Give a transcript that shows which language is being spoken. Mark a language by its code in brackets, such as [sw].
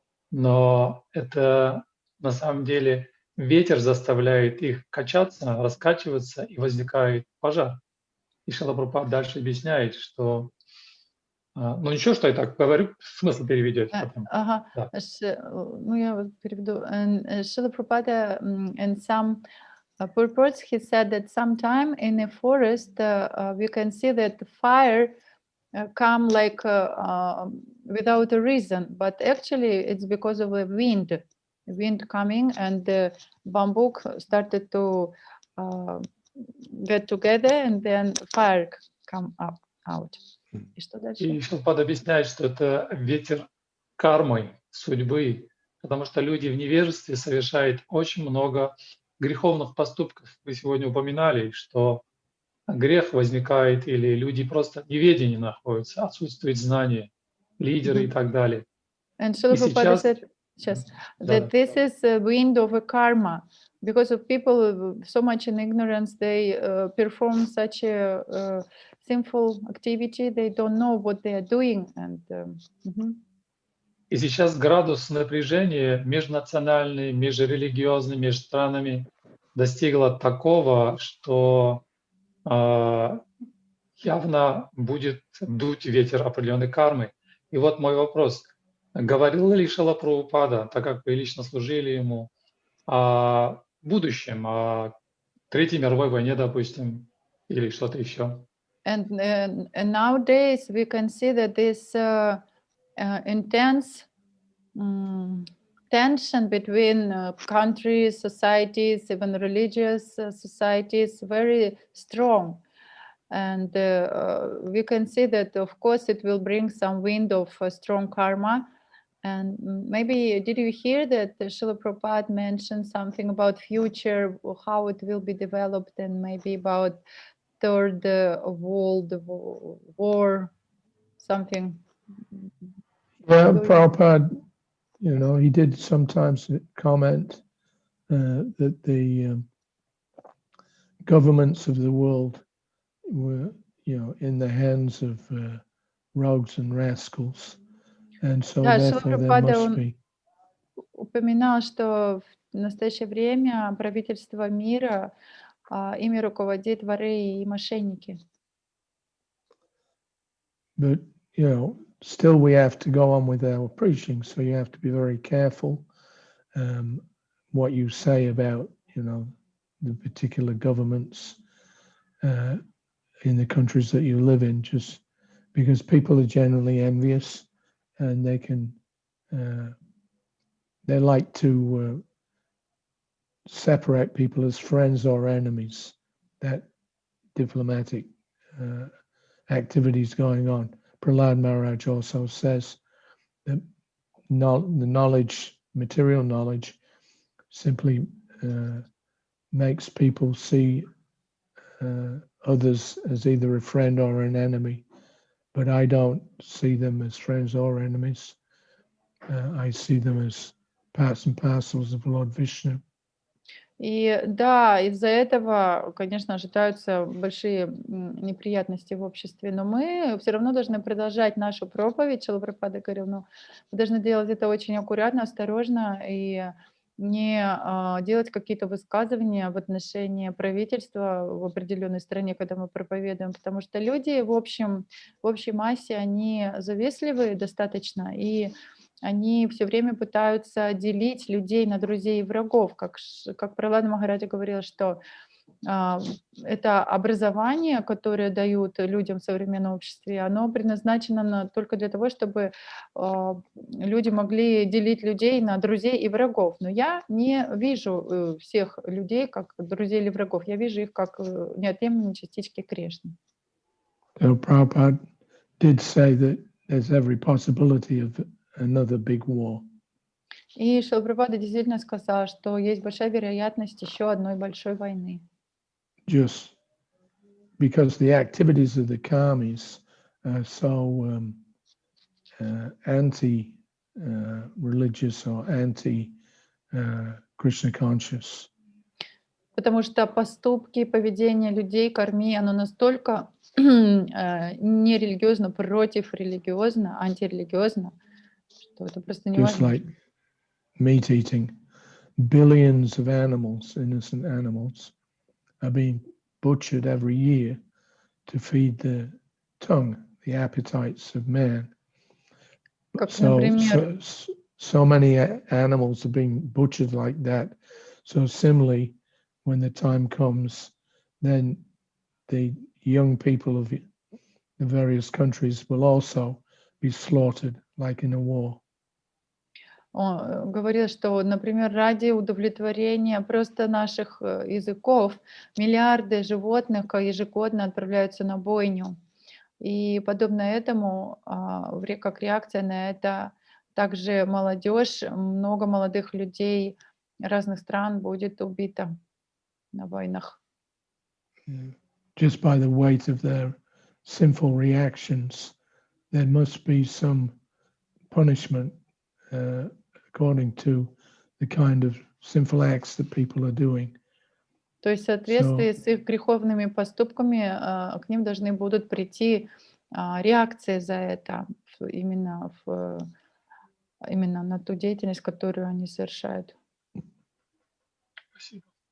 [ru] Но это на самом деле ветер заставляет их качаться, раскачиваться, и возникает пожар. И Шрила Прабхупада дальше объясняет, что... Ну ничего, что я так говорю, смысл переведете потом. Да. Ну я переведу. [en] Шрила Прабхупада and some purports, he said that sometime in a forest we can see that the fire come like without a reason, but actually it's because of a wind coming, and the bamboo started to get together, and then fire come out. [ru] И что дальше? И Шрила объясняет, что это ветер кармы, судьбы, потому что люди в невежестве совершают очень много греховных поступков. Вы сегодня упоминали, что грех возникает, или люди просто в неведении находятся, отсутствует знание, лидеры и так далее. [en] And Srila Prabhupada said, that this is a wind of a karma. Because of people so much in ignorance, they perform such a sinful activity, they don't know what they are doing. And, [ru] И сейчас градус напряжения межнациональный, межрелигиозный, между странами достигла такого, что явно будет дуть ветер определенной кармы. И вот мой вопрос. Говорил ли Шрила Прабхупада, так как вы лично служили ему, о будущем, о Третьей мировой войне, допустим, или что-то еще? [en] And nowadays we can see that this intense tension between countries, societies, even religious societies, very strong. And we can see that, of course, it will bring some wind of strong karma. And maybe, did you hear that Srila Prabhupada mentioned something about future, how it will be developed, and maybe about Third World War, something? Yeah, Prabhupada, he did sometimes comment that the governments of the world were, in the hands of rogues and rascals, and so therefore there must be. [ru] Упоминал, что в настоящее время правительство мира ими руководит воры и мошенники. [en] But still we have to go on with our preaching, so you have to be very careful what you say about the particular governments in the countries that you live in, just because people are generally envious, and they like to separate people as friends or enemies. That diplomatic activities going on. Prahlad Maharaj also says that the knowledge, material knowledge, simply makes people see others as either a friend or an enemy. But I don't see them as friends or enemies. I see them as parts and parcels of Lord Vishnu. [ru] И да, из-за этого, конечно, ожидаются большие неприятности в обществе, но мы все равно должны продолжать нашу проповедь. Шрила Прабхупада говорил, мы должны делать это очень аккуратно, осторожно и не делать какие-то высказывания в отношении правительства в определенной стране, когда мы проповедуем, потому что люди в общей массе, они завистливые достаточно, и они все время пытаются делить людей на друзей и врагов. Как Пралада Махараджа говорил, что это образование, которое дают людям в современном обществе, оно предназначено только для того, чтобы люди могли делить людей на друзей и врагов. Но я не вижу всех людей как друзей или врагов, я вижу их как неотъемлемые частички Кришны. [en] So Prabhupada did say that there's every possibility of another big war. [ru] И Шрила Прабхупада действительно сказал, что есть большая вероятность еще одной большой войны. [en] Just because the activities of the karmis are so anti-religious or anti-Krishna conscious. [ru] Потому что поступки, поведение людей, карми, оно настолько нерелигиозно, против-религиозно, антирелигиозно, что это просто [en] Just [ru] невозможно. [en] like meat eating, billions of animals, innocent animals, are being butchered every year to feed the tongue, the appetites of man. [ru] Как, например, [en] So many animals are being butchered like that. So similarly, when the time comes, then the young people of the various countries will also be slaughtered, like in a war. [ru] он говорил, что, например, ради удовлетворения просто наших языков миллиарды животных ежегодно отправляются на бойню. И подобно этому, как реакция на это, также молодежь, много молодых людей разных стран будет убито на войнах. [en] Just by the weight of their sinful reactions, there must be some punishment according to the kind of sinful acts that people are doing. [ru] То есть в соответствии с их греховными поступками к ним должны будут прийти реакции за это, именно на ту деятельность, которую они совершают. Спасибо.